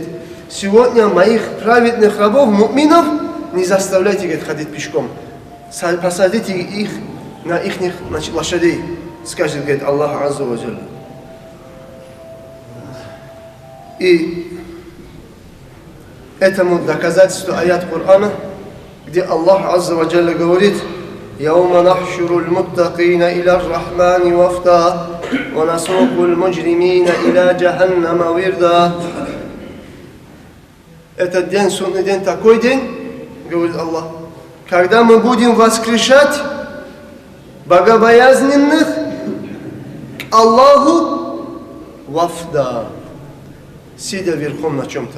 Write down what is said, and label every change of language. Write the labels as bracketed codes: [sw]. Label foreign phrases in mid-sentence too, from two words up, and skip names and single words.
[ru] Сегодня моих праведных рабов, му'минов, не заставляйте, говорит, ходить пешком. Посадите их на их, значит, лошадей, скажет, говорит, [ar] الله عز وجل. [ru] И этому доказательство аят Корана, где Аллах [ar] عز وجل [ru] говорит: [ar] يَوْمَ نَحْشُرُ الْمُتَّقِينَ إِلَى الرَّحْمَنِ وَفْدًا وَنَسُوقُ الْمُجْرِمِينَ إِلَى جَهَنَّمَ وِرْدًا. [ru] Этот день, судный день, такой день, говорит Аллах, когда мы будем воскрешать богобоязненных к Аллаху вафда, сидя верхом на чем-то.